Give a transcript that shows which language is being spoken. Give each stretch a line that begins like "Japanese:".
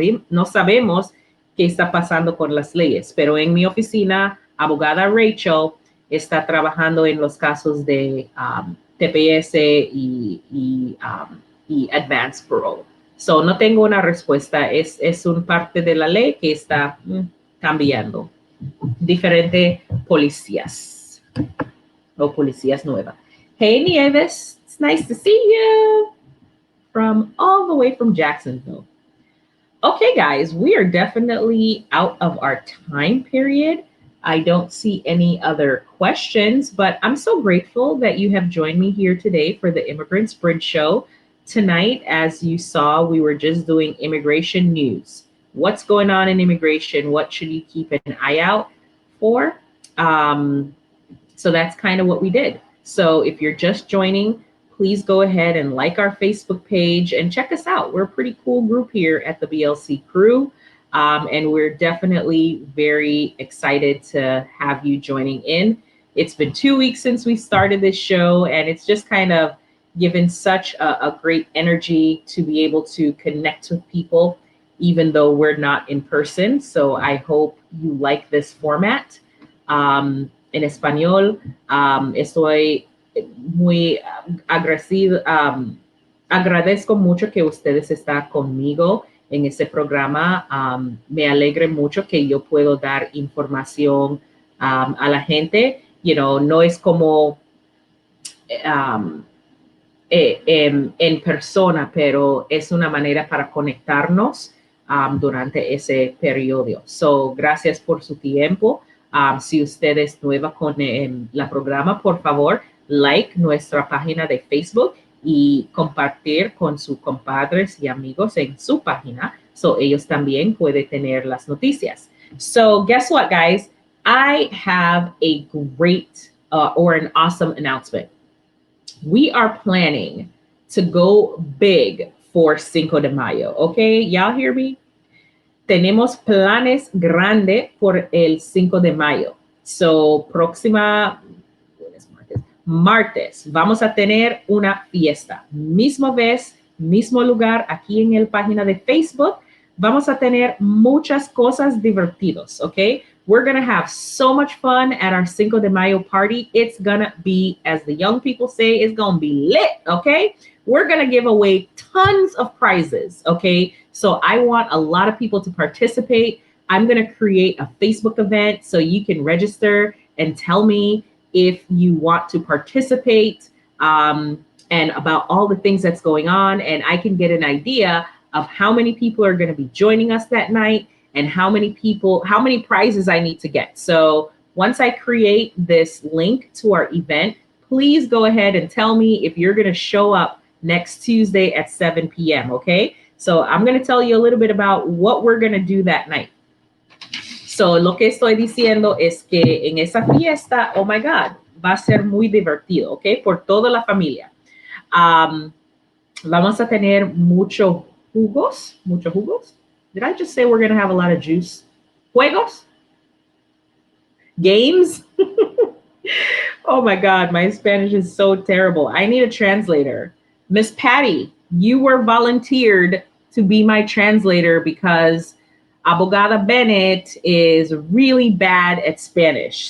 Spanish: No sabemos qué está pasando con las leyes, pero en mi oficina, abogada Rachel está trabajando en los casos de TPS y advanced parole. So, no tengo una respuesta, es un parte de la ley que está cambiando. Diferentes policías o policías nuevas.
English: Hey Nieves, it's nice to see you all the way from Jacksonville. Okay, guys, we are definitely out of our time period. I don't see any other questions, but I'm so grateful that you have joined me here today for the Immigrants Bridge Show. Tonight, as you saw, we were just doing immigration news. What's going on in immigration? What should you keep an eye out for? So that's kind of what we did. So if you're just joining, please go ahead and like our Facebook page and check us out. We're a pretty cool group here at the BLC crew. And we're definitely very excited to have you joining in. It's been 2 weeks since we started this show, and it's just kind of given such a great energy to be able to connect with people, even though we're not in person. So I hope you like this format.
Spanish: En español, estoy muy agradecido, agradezco mucho que ustedes están conmigo en ese programa. Me alegra mucho que yo puedo dar información a la gente. No es como um, en persona, pero es una manera para conectarnos durante ese periodo. So, gracias por su tiempo. Si usted es nueva con la programa, por favor, like nuestra página de Facebook y compartir con sus compadres y amigos en su página, so ellos también pueden tener las noticias.
English: So, guess what, guys? I have a great or an awesome announcement. We are planning to go big for Cinco de Mayo. Okay, y'all hear me?
Spanish: Tenemos planes grandes por el 5 de mayo. So, próxima martes, vamos a tener una fiesta. Mismo vez, mismo lugar, aquí en el página de Facebook. Vamos a tener muchas cosas divertidas, ¿ok?
English: We're going to have so much fun at our Cinco de Mayo party. It's going to be, as the young people say, it's going to be lit, okay? We're going to give away tons of prizes, okay? So I want a lot of people to participate. I'm going to create a Facebook event so you can register and tell me if you want to participate and about all the things that's going on. And I can get an idea of how many people are going to be joining us that night and how many prizes I need to get. So once I create this link to our event, please go ahead and tell me if you're going to show up next Tuesday at 7 p.m. Okay. So I'm going to tell you a little bit about what we're going to do that night.
Spanish: So lo que estoy diciendo es que en esa fiesta,
English: oh my God,
Spanish: va a ser muy divertido, ¿ok? Por toda la familia. Vamos a tener muchos jugos.
English: Did I just say we're going to have a lot of juice? Juegos? Games? Oh my God, my Spanish is so terrible. I need a translator. Miss Patty, you were volunteered to be my translator because Abogada Bennett is really bad at Spanish.